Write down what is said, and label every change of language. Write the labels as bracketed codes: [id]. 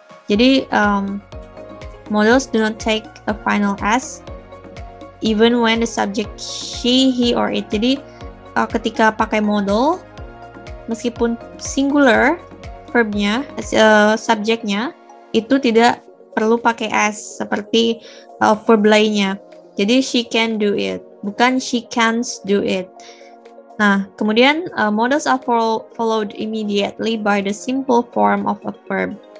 [en] Jadi models do not take a final S even when the subject she, he, or it. [id] Jadi ketika pakai model, meskipun singular verbnya, subjeknya itu tidak perlu pakai S seperti verb lainnya. [en] Jadi she can do it, [id] bukan [en] she can't do it. [id] Nah, kemudian [en] models are followed immediately by the simple form of a verb.